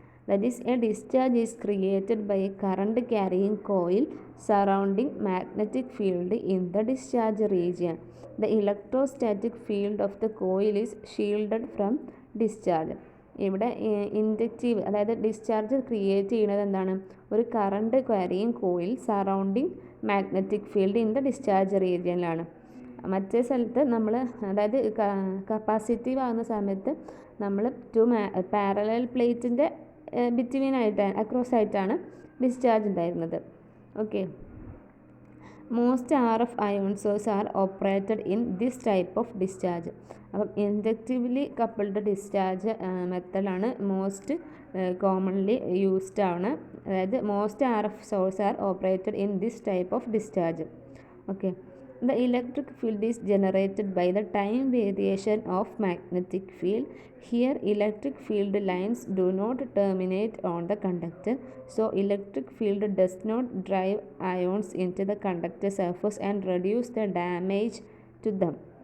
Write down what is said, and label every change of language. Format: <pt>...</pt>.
<en>That is, a discharge is created by a current carrying coil surrounding magnetic field in the discharge region. The electrostatic field of the coil is shielded from discharge.</en> <ml>ഇവിടെ inductive അതായത് discharge create ചെയ്യുന്നത് എന്താണ്, ഒരു current carrying coil</ml> <en>surrounding magnetic field in the discharge</en> <ml>റീജിയനിലാണ്. മറ്റേ സ്ഥലത്ത് നമ്മൾ അതായത് capacitive ആകുന്ന സമയത്ത് നമ്മൾ പാരലൽ പ്ലേറ്റിൻ്റെ ബിറ്റ്വീൻ ആയിട്ട് അക്രോസ് ആയിട്ടാണ് ഡിസ്ചാർജ് ഉണ്ടായിരുന്നത്.</ml> <en>Okay, most R F ion source are operated in this type of discharge.</en> <ml>അപ്പം ഇൻഡക്റ്റീവ്ലി coupled discharge മെത്തഡാണ്</ml> <en>most commonly used</en> <ml>ആണ്.</ml> <en>അതായത് most R F source are operated in this type of discharge. Okay, the electric field is generated by the time variation of magnetic field. Here electric field lines do not terminate on the conductor, so electric field does not drive ions into the conductor surface and reduce the damage to them.</en>